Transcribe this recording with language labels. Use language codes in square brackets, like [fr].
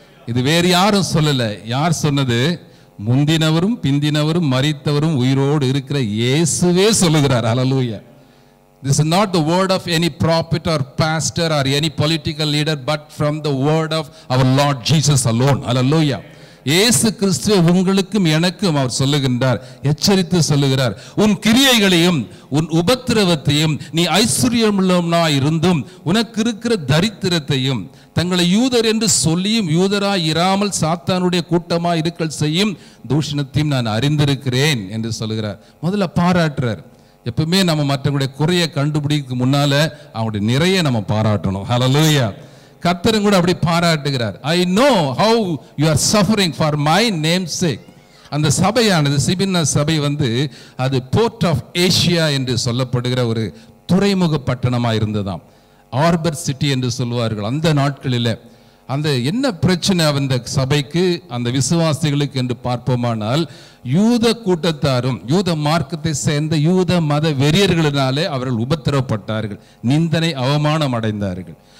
[ta] இது வேறு யாரும் சொல்லல. யார் சொன்னது? முந்தினவரும் பிந்தினவரும் மரித்தவரும் உயிரோடு இருக்கிற இயேசுவே சொல்லுகிறார். ஹல்லேலூயா. [en] This is not the word of any prophet or pastor or any political leader, but from the word of our Lord Jesus alone. Hallelujah. [ta] இயேசு கிறிஸ்து உங்களுக்கும் எனக்கும் அவர் சொல்லுகின்றார், எச்சரித்து சொல்லுகிறார், உன் கிரியைகளையும் உன் உபத்திரவத்தையும் நீ ஐஸ்வர்யமுள்ளவனாய் இருந்தும் உனக்கு இருக்கிற தரித்திரத்தையும் தங்களை யூதர் என்று சொல்லியும் யூதராய் இராமல் சாத்தானுடைய கூட்டமாய் இருக்கல் செய்யும் தூஷணத்தையும் நான் அறிந்திருக்கிறேன் என்று சொல்லுகிறார். முதல்ல பாராட்டுறார். எப்பவுமே நம்ம மற்றவங்களுடைய குறையை கண்டுபிடிக்க முன்னால அவங்களுடைய நிறைய நம்ம பாராட்டணும். ஹல்லேலூயா. கர்த்தரும் கூட அப்படி பாராட்டுகிறார். [en] I know how you are suffering for my name's sake. [ta] அந்த சபையானது, சிபின்னா சபை அது போர்ட் ஆஃப் ஏசியா என்று சொல்லப்படுகிற ஒரு துறைமுக பட்டணமாக இருந்ததாம். ஆர்பர் சிட்டி என்று சொல்வார்கள். அந்த நாட்களில் அந்த என்ன பிரச்சனை அந்த சபைக்கு, அந்த விசுவாசிகளுக்கு என்று பார்ப்போமானால், யூத கூட்டத்தாரும் யூத மார்க்கத்தை சேர்ந்த யூத மத வெறியர்களினாலே அவர்கள் உபத்திரவப்பட்டார்கள், நிந்தனை அவமானம் அடைந்தார்கள்.